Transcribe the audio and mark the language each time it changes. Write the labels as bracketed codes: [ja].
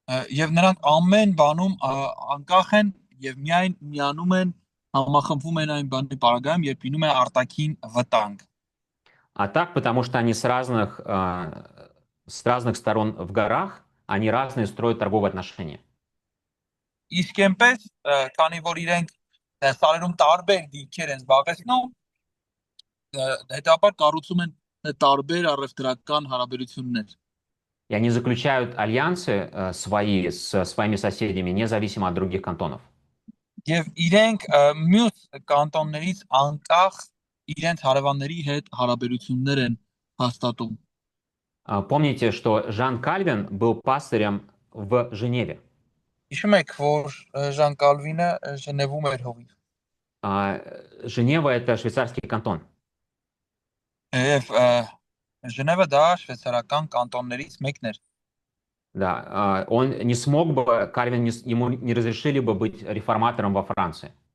[hy] Եվ նրանք ամեն բանում անկախ են եւ միայն միանում են համախմբվում են այն բանի պարագայում, երբ լինում է արտաքին վտանգ։ [ru] А так, потому что они с разных сторон в горах, они разные строят торговые отношения. [hy] Իսկ այնպես, քանի որ իրենք սարերում տարբեր դիրքեր են զբաղեցնում, հետաբար կառուցում են տարբեր առևտրական հարաբերություններ։ [ru] И они заключают альянсы свои с своими соседями, независимо от других кантонов. [hy] Եվ իրենք մյուս կանտոններից անկախ իրենց հարևանների հետ հարաբերություններ են հաստատում։ [ru] Помните, что Жан Кальвин был пастырем в Женеве. [hy] Հիշում եք, որ Ժան Կալվինը Ժնևում էր հովիվ։ [ru] Женева — это швейцарский кантон. [hy] Եվ Ժնևը դա շվեյցարական կանտոններից մեկն էր։ [ru] Да, он не смог бы, ему не разрешили бы быть реформатором во Франции.